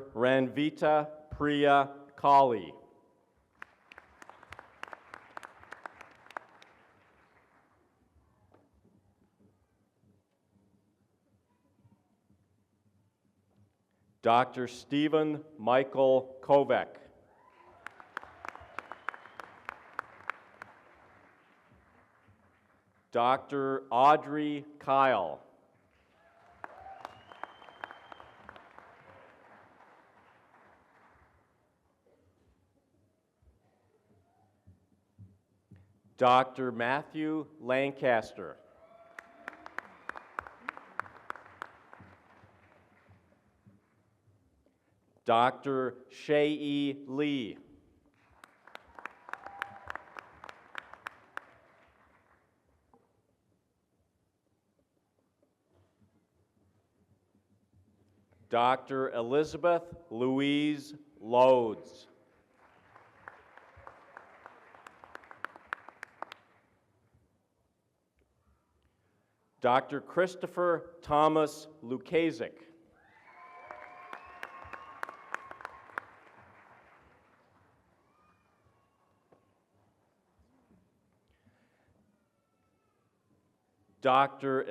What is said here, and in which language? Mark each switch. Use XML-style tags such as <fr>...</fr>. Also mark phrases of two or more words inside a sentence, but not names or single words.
<en>Ranvita Priya Kali. Dr. Stephen Michael Kovac. Dr. Audrey Kyle. Dr. Matthew Lancaster. Dr. Shei Lee. Dr. Elizabeth Louise Loads. Dr. Christopher Thomas Lukasik. Dr.</en>